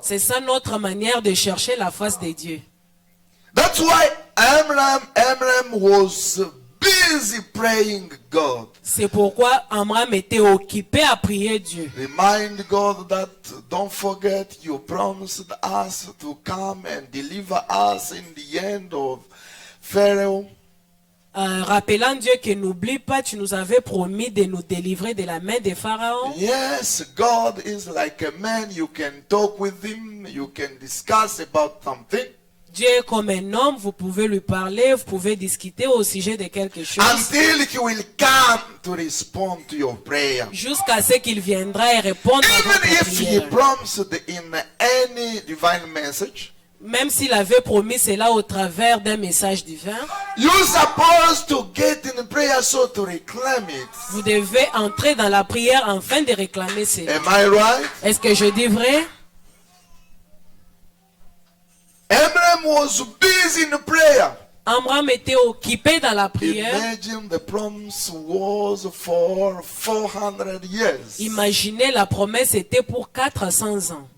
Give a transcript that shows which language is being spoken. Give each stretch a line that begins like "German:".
French: C'est ça notre manière de chercher la face de Dieu.
English: That's why Amram was busy praying God.
French: C'est pourquoi Amram était occupé à prier Dieu.
English: Remind God that don't forget you promised us to come and deliver us in the end of Pharaoh.
French: Rappelant Dieu que n'oublie pas, tu nous avais promis de nous délivrer de la main de Pharaon.
English: Yes, God is like a man. You can talk with him. You can discuss about something.
French: Dieu est comme un homme, vous pouvez lui parler, vous pouvez discuter au sujet de quelque chose.
English: Until he will come to respond to your prayer.
French: Jusqu'à ce qu'il viendra et répondre à
English: Even
French: votre
English: if he
French: prière.
English: promised in any divine message,
French: Même s'il avait promis cela au travers d'un message divin,
English: you're supposed to get in prayer so to reclaim it.
French: vous devez entrer dans la prière afin de réclamer cela.
English: Am I right?
French: Est-ce que je dis vrai?
English: Abraham was busy in prayer.
French: Amram était occupé dans la prière.
English: Imagine the promise was for 400 years.
French: Imaginez, la promesse était pour 400 ans.